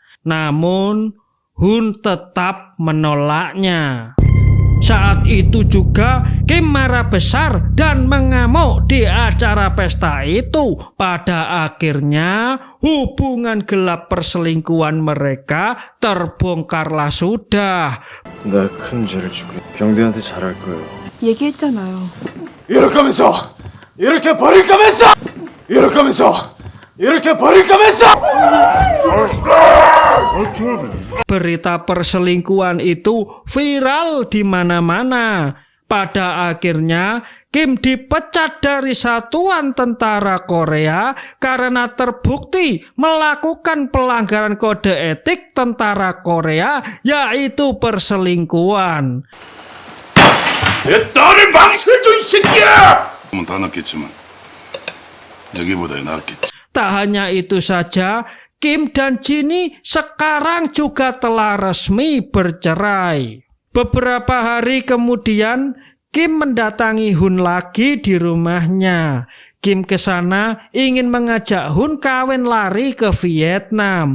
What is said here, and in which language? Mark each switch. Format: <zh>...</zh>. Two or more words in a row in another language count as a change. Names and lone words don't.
<id>Namun Hun tetap menolaknya. Saat itu juga Kim marah besar dan mengamuk di acara pesta itu. Pada akhirnya hubungan gelap perselingkuhan mereka terbongkarlah sudah.</id> <ko>나 큰 죄를 지고 경대한테 잘할 거예요. 얘기했잖아요. 이렇게 하면서 이렇게 버릴 거면서 이렇게 버릴 거면서</ko> <id>Berita perselingkuhan itu viral di mana-mana. Pada akhirnya Kim dipecat dari Satuan Tentara Korea karena terbukti melakukan pelanggaran kode etik tentara Korea, yaitu perselingkuhan.</id> <ko>내 딸을 망설여줘 이 새끼야! 다 낫겠지만 여기보다 낫겠지.</ko> <id>Tak hanya itu saja, Kim dan Jinny sekarang juga telah resmi bercerai. Beberapa hari kemudian, Kim mendatangi Hun lagi di rumahnya. Kim ke sana ingin mengajak Hun kawin lari ke Vietnam.</id>